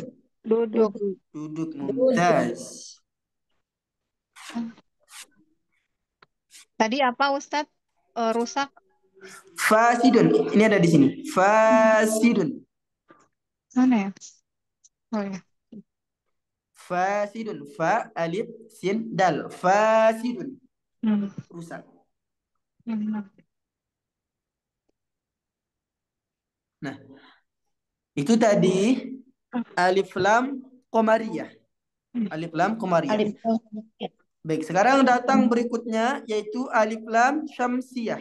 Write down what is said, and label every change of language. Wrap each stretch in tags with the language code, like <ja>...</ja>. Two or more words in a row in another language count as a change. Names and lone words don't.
<id>Duduk. Duduk. Mumtaz. Tadi apa Ustadz? Rusak. Fasidun. Ini ada di sini. Fasidun. Mana ya? Oh ya.</id> <ar>فاسد. فاء ألف سين دال.</ar> <id>Fasidun. Rusak. Nah, itu tadi</id> <ar>ألف لام قمرية. ألف لام قمرية.</ar> <id>Baik, sekarang datang berikutnya yaitu</id> <ar>ألف لام شمسية.</ar>